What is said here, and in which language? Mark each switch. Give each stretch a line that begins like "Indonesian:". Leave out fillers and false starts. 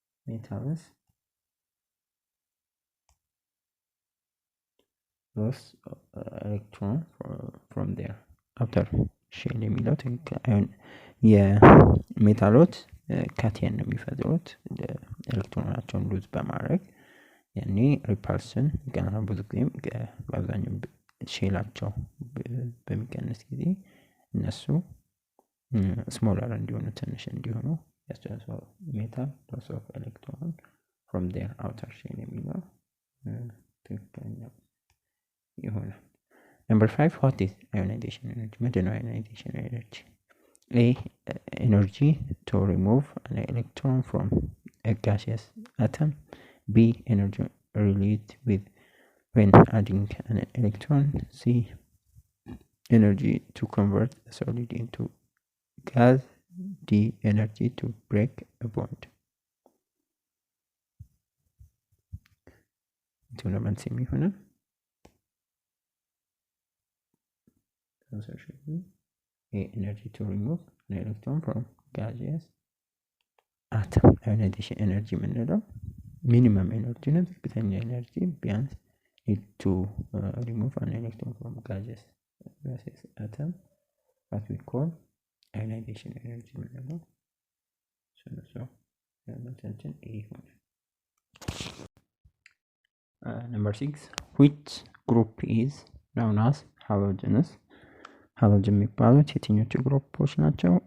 English: metals lose electron from their outer shell
Amharic: የሚለው ትክክል። የሜታሎች ካቲየን ነው የሚፈጥሩት ኤሌክትሮናቸውን ሉዝ በማድረግ ያኔ ሪፐልሽን ገና ብዙ ጊዜም በአብዛኛው ሼላቸው በሚቀንስ ጊዜ እነሱ
English: smaller
Amharic: እንዲሆኑ ትንሽ እንዲሆኑ ያስችላል።
English: metal loss of electron from their outer shell
Amharic: የሚለው ትክክለኛ ይሆናል።
English: Number 5, what is ionization energy?
Amharic: ምንድን ነው ionization energy?
English: A. Energy to remove an electron from a gaseous atom. B. Energy released when adding an electron. C. Energy to convert a solid into gas. D. Energy to break a bond. Tournament semi-final. Answer should be A. Energy to remove an electron from gaseous atom. Ionization energy የምንለው minimum energy ነው።
Amharic: ዝቅተኛ ኤነርጂ ቢያንስ
English: need to remove an electron from gaseous atom, what we call ionization energy የምንለው so መልሳችን A ይሆናል። Number 6, which group is known as halogenous?
Amharic: ሃሎጅን የሚባሉት የትኞቹ ግሩፖች ናቸው?